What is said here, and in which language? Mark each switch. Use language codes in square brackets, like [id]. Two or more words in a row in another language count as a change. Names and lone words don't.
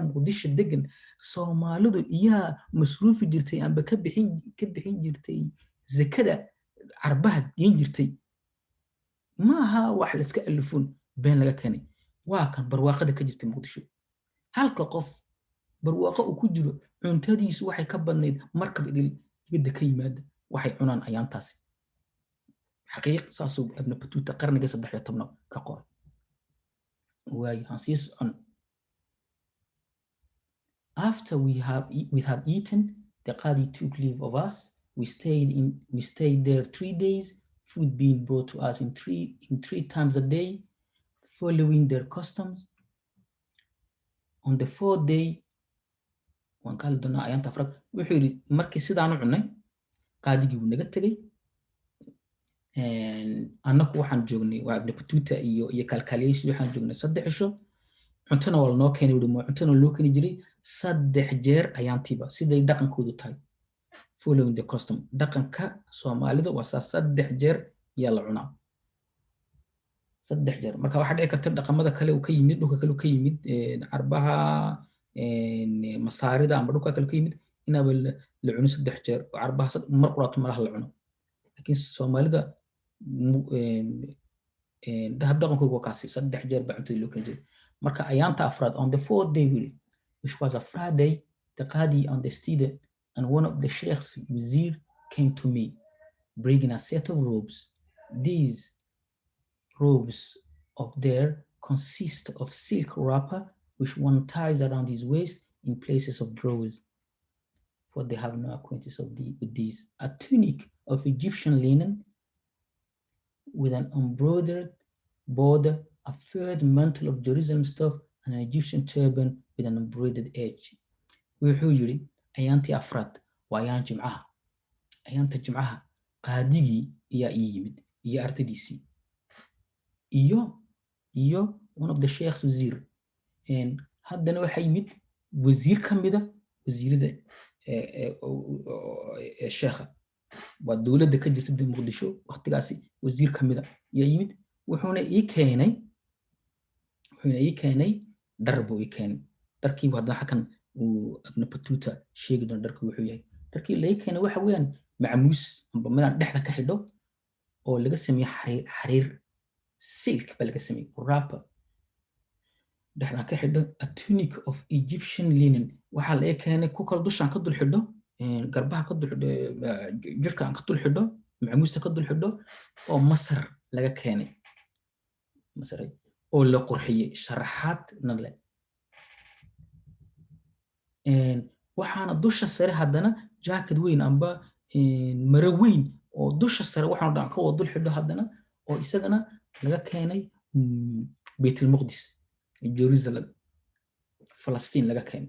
[so] muqdisho degan soomaalidu iyaa masruufi jirtay amba ka bixin jirtay zakada arbaha geen jirtay maaha wax la iska alifun been laga keenay waa kan barwaaqada ka jirtay muqdisho halka qof barwaaqo uu ku jiro cuntadiisu waxay ka badnayd markab idil dibadda ka yimaada waxay cunaan ayaantaasi xaqiiq saasuu ibn Battuta qarniga 13 ka qoray waay hansiis on [en] after we had eaten the qadi took leave of us we stayed there 3 days food being brought to us in three times a day following their customs on the 4th day [so] waan kala doonaa ayaanta afraad wuxuu yidhi markii sidaan u cunnay qaadigii wuu naga tegey annaku waxaan joognay waa ibn Battuta iyo kalkaaliyeyaashu waxaan joognay 3 cisho cuntana waa noo keenay wuu cuntana loo keeni jiray 3 jeer ayaantiiba siday dhaqankoodu tahay [en] following the custom [so] dhaqanka Soomaalida waa 3 jeer yaa la cunaa 3 jeer marka waxa dhici karta dhaqamada kale uu ka yimid dhulka kale uu ka yimid arbaha masaarida amba dhulka kale ka yimid inaba la cuno 3 jeer arbaha mar qurato malaha la cuno laakiin Soomaalida dahab dhaqankoodu waa kaasi 3 jeer baa cuntada loo keeni jiray marka ayaanta afraad [en] on the 4th day which was a Friday the qadi and one of the sheikh's wazir came to me, bringing a set of robes. These robes of theirs consist of silk wrapper, which one ties around his waist in places of drawers, for they have no acquaintance with these. A tunic of Egyptian linen with an embroidered border, a third mantle of Jerusalem stuff, and an Egyptian turban with an embroidered edge. [so] wuxuu yiri ayaantii afraad waa ayaan jimcaha. ayaanta jimcaha qaadigii ayaa ii yimid iyo ardadiisii iyo [en] one of the sheikh's wazir. [so] haddana waxaa yimid wasiir ka mida wasiirada sheekha, waa dowladda ka jirta muqdisho waqtigaasi wasiir ka mida ayaa yimid. wuxuuna ii keenay dhar buu ii keenay. dharkiibu haddana xakan uu Ibn Battuta sheegi doona dharka wuxuu yahay. dharkii la ii keenay waxa weeyaan macmuus amba midaan dhexda ka xidho oo laga sameeyey xariir silk baa laga sameeyey wrapper dhexdaan ka xidho. [en] A tunic of Egyptian linen [so] waxaa la ii keenay ku kala dushaan ka dul xidho, garbaha ka dul xidho, jirkaan ka dul xidho, macmuusta ka dul xidho oo Masar laga keenay, Masar oo la qurxiyey sharaxaadna leh. waxaana dusha sare haddana jaakad weyn amba maro weyn oo dusha sare waxaan dhan ka wada dul xidho haddana oo isagana laga keenay Baytulmaqdis, Jerusalem, Falastiin laga keenay.